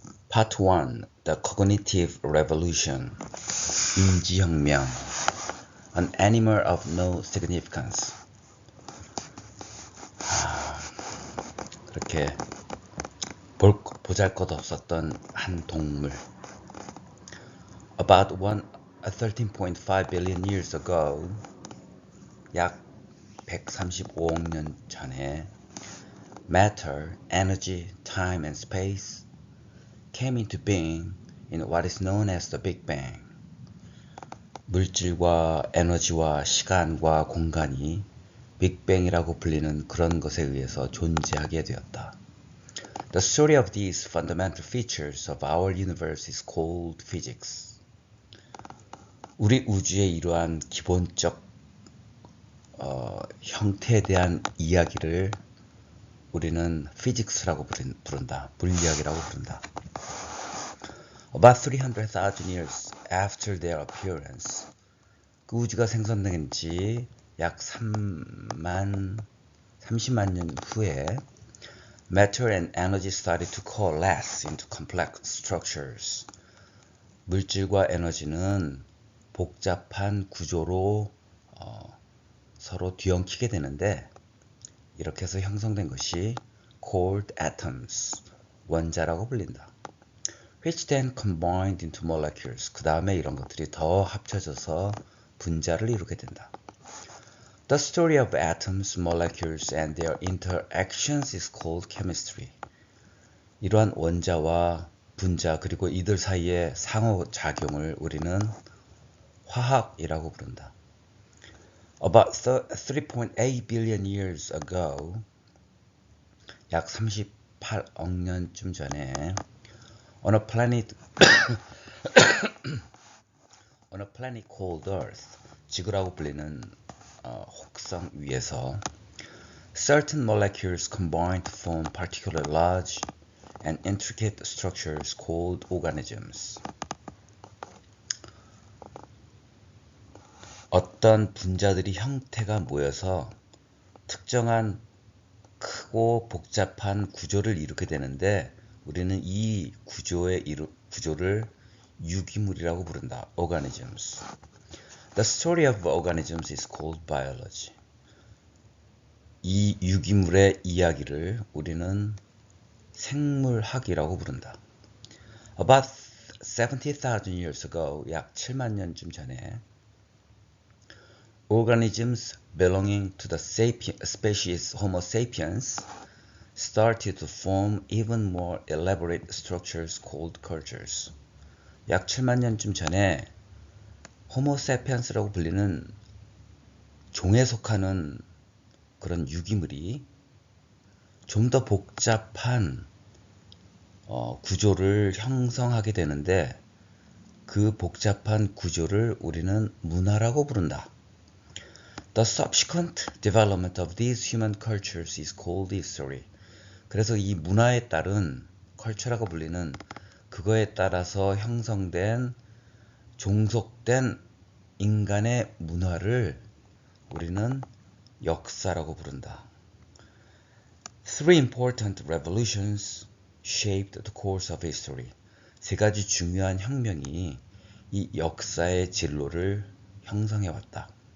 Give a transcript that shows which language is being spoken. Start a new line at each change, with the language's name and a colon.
English: Part 1. The Cognitive Revolution. 인지혁명. An animal of no significance.
Korean: 그렇게 보잘것없었던 한 동물.
English: About 13.5 billion years ago,
Korean: 약 135억 년 전에
English: matter, energy, time and space came into being in what is known as the Big Bang.
Korean: 물질과 에너지와 시간과 공간이 빅뱅이라고 불리는 그런 것에 의해서 존재하게 되었다.
English: The story of these fundamental features of our universe is called physics.
Korean: 우리 우주의 이러한 기본적 형태에 대한 이야기를 우리는 physics라고 부른다. 물리학이라고 부른다.
English: About 300,000 years after their appearance,
Korean: 그 우주가 생성된 지 약 30만 년 후에
English: matter and energy started to coalesce into complex structures.
Korean: 물질과 에너지는 복잡한 구조로 서로 뒤엉키게 되는데 이렇게 해서 형성된 것이
English: called atoms,
Korean: 원자라고 불린다.
English: Which then combined into molecules.
Korean: 그 다음에 이런 것들이 더 합쳐져서 분자를 이루게 된다.
English: The story of atoms, molecules and their interactions is called chemistry.
Korean: 이러한 원자와 분자 그리고 이들 사이의 상호작용을 우리는 화학이라고 부른다.
English: About 3.8 billion years ago,
Korean: 약 38억 년쯤 전에
English: on a planet called Earth,
Korean: 지구라고 불리는 혹성 위에서
English: certain molecules combined to form particularly large and intricate structures called organisms.
Korean: 어떤 분자들이 형태가 모여서 특정한 크고 복잡한 구조를 이루게 되는데 우리는 이 구조를 유기물이라고 부른다.
English: organisms. The story of organisms is called biology.
Korean: 이 유기물의 이야기를 우리는 생물학이라고 부른다.
English: About 70,000 years ago,
Korean: 약 7만 년쯤 전에
English: organisms belonging to the species Homo sapiens started to form even more elaborate structures called cultures.
Korean: 약 7만 년쯤 전에 호모 세피엔스라고 불리는 종에 속하는 그런 유기물이 좀 더 복잡한 구조를 형성하게 되는데 그 복잡한 구조를 우리는 문화라고 부른다.
English: The subsequent development of these human cultures is called history.
Korean: 그래서 이 문화에 따른 컬처라고 불리는 그거에 따라서 형성된 종속된 인간의 문화를 우리는 역사라고 부른다.
English: Three important revolutions shaped the course of history.
Korean: 세 가지 중요한 혁명이 이 역사의 진로를 형성해왔다.